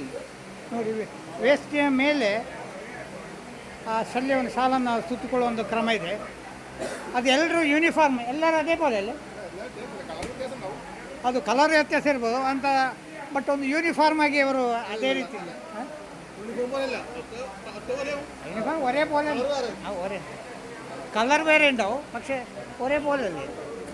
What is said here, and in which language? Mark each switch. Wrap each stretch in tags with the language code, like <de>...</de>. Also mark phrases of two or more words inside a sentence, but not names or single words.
<kn>ನೋಡಿ ವೇಸ್ಟಿಯ ಮೇಲೆ ಆ ಶಲ್ಯವನ್ನು ಸಾಲನ್ನು ಸುತ್ತಿಕೊಳ್ಳುವ ಒಂದು ಕ್ರಮ ಇದೆ. ಅದು ಎಲ್ಲರೂ ಯೂನಿಫಾರ್ಮ್, ಎಲ್ಲರೂ ಅದೇ പോലെ ಅಲ್ಲ, ಅದು ಕಲರ್ ವ್ಯತ್ಯಾಸ ಇರ್ಬೋದು ಅಂತ, ಬಟ್ ಒಂದು ಯೂನಿಫಾರ್ಮ್ ಆಗಿ ಅವರು ಅದೇ ರೀತಿ</kn> <ml>യൂണിഫോം ഒരേപോലെ ഒരേ കളർ വേറെ ഉണ്ടാവും, പക്ഷേ ഒരേപോലെ അല്ലേ.</ml>